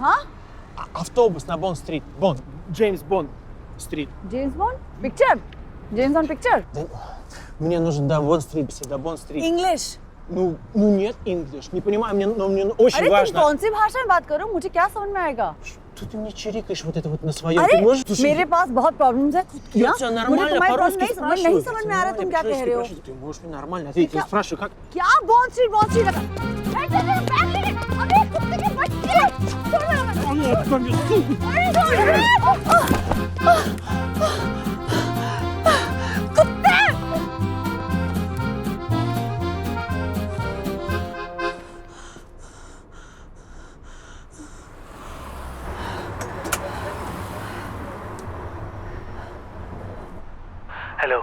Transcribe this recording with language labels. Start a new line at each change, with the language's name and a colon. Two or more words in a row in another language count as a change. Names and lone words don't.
Hindi: हाँ?
Russian: Автобус на Бонд-стрит. Бонд. Джеймс Бонд-стрит.
Hindi: जेम्स बॉन्ड पिक्चर? जेम्स बॉन्ड पिक्चर?
Russian: Мне нужен до Бонд-стрит, до Бонд-стрит.
Hindi: इंग्लिश?
Russian: Ну нет, English. Не понимаю, но мне очень
Hindi: अरे
Russian: важно.
Hindi: तुम कौन सी भाषा में बात करो, मुझे क्या समझ में आएगा?
Russian: Что ты мне чирикаешь вот это вот на своем?
Hindi: अरे
Russian: Ты можешь... Слушай,
Hindi: मेरे पास बहुत प्रॉब्लम्स है।
Russian: я
Hindi: हाँ?
Russian: тебя
Hindi: मुझे
Russian: нормально
Hindi: तुम्हारी
Russian: по-русски
Hindi: प्रॉब्लम
Russian: спрашиваю.
Hindi: नहीं समझ में आ रहा तुम क्या कह रहे हो।
Russian: Ты можешь мне нормально ответить? Я спрашиваю, как...
Hindi: क्या बॉन्ड स्ट्रीट लगा? अबे कुत्ते के बच्चे! कुत्ते! हेलो